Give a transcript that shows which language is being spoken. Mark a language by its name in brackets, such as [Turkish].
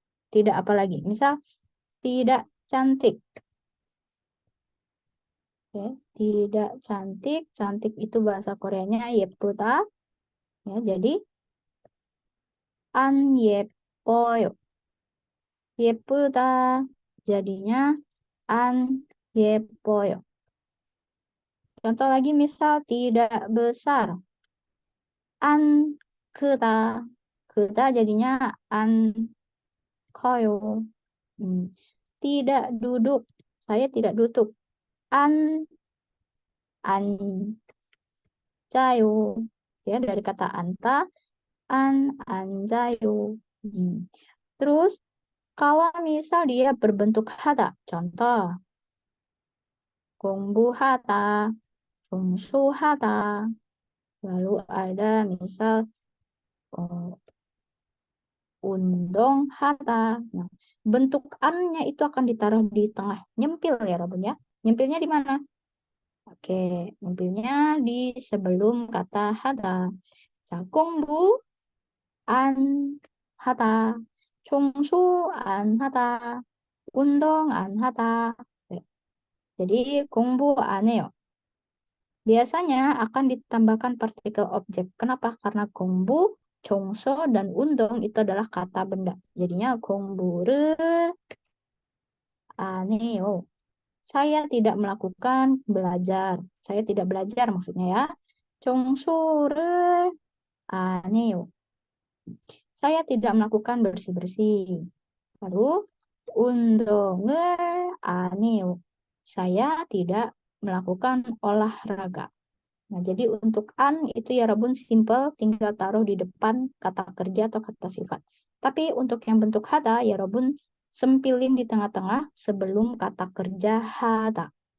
[Indonesian] Tidak apa lagi? Misal tidak cantik. Oke. Tidak cantik, cantik itu bahasa Koreanya [Korean] 예쁘다. [Indonesian] Ya, jadi [Korean] 안 예뻐요. 예쁘다 [Indonesian] jadinya [Korean] 안 예뻐요. [Indonesian] Contoh lagi misal tidak besar. [Korean] 안 크다. 크다 [Indonesian] jadinya [Korean] 안 커요. [Indonesian] Tidak duduk. Saya tidak duduk. [Korean] 안 앉아요. [Indonesian] Ya, dari kata anta, [Korean] 안 앉아요. [Indonesian] Terus Kalau misal dia berbentuk hada, contoh 공부하다, 종소하다, lalu ada misal oh, 운동하다. Nah, bentuk an-nya itu akan ditaruh di tengah, nyempil ya Rabun ya. Nyempilnya di mana? Oke, nyempilnya di sebelum kata hada. [Korean] 공부 안 하다, 청소 안 하다, 운동 안 하다. [Indonesian] Ya, jadi [Korean] 공부 안 해요. [Indonesian] Biasanya akan ditambahkan partikel objek. Kenapa? Karena 공부, 청소, dan 운동 itu adalah kata benda. Jadinya [Korean] 공부를 안 해요. [Indonesian] Saya tidak melakukan belajar. Saya tidak belajar maksudnya ya. [Korean] 청소를 안 해요. [Indonesian] Saya tidak melakukan bersih-bersih. Lalu, [Korean] 운동을 안 해요. [Indonesian] Saya tidak melakukan olahraga. Nah, jadi untuk an itu ya Rabun simple, tinggal taruh di depan kata kerja atau kata sifat. Tapi untuk yang bentuk hada, ya Rabun sempilin di tengah-tengah sebelum kata kerja hada.